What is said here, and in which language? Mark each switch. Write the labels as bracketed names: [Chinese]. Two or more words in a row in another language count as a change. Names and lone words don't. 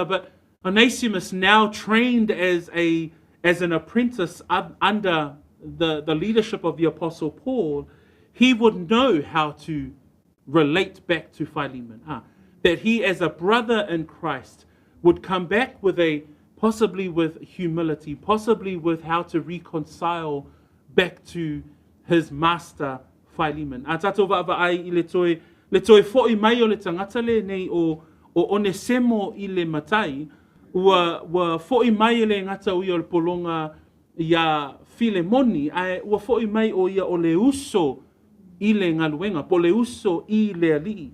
[English] But Onesimus, now trained as an apprentice under the leadership of the Apostle Paul, he would know how to relate back to Philemon. That he, as a brother in Christ, would come back with possibly with humility, possibly with how to reconcile back to his master, Philemon. [Samoan] A tatou va'ava ai I le toe fo'i mai o le tangata le nei o Onesemo I le matai, ua fo'i mai le ngata o ia o le polonga ia Filemoni, ua fo'i mai o ia o le uso I le ngaluenga, po le uso I le alii.